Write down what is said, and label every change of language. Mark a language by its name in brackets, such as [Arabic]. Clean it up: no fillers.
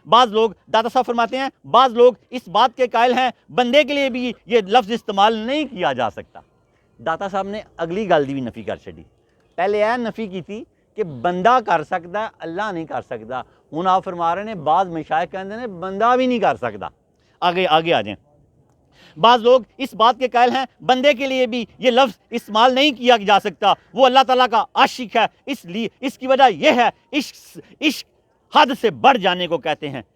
[Urdu] بعض لوگ، داتا صاحب فرماتے ہیں بعض لوگ اس بات کے قائل ہیں بندے کے لیے بھی یہ لفظ استعمال نہیں کیا جا سکتا. [Punjabi] داتا صاحب نے اگلی گل دی بھی نفی کر چڑی. [Urdu] پہلے نفی کی تھی کہ بندہ کر سکتا ہے، اللہ نہیں کر سکتا. ہوں آپ فرما رہے ہیں بعض مشائخ کہتے ہیں بندہ بھی نہیں کر سکتا. آگے آ جائیں. بعض لوگ اس بات کے قائل ہیں بندے کے لیے بھی یہ لفظ استعمال نہیں کیا جا سکتا، وہ اللہ تعالیٰ کا عاشق ہے، اس لیے اس کی وجہ یہ ہے عشق حد سے بڑھ جانے کو کہتے ہیں.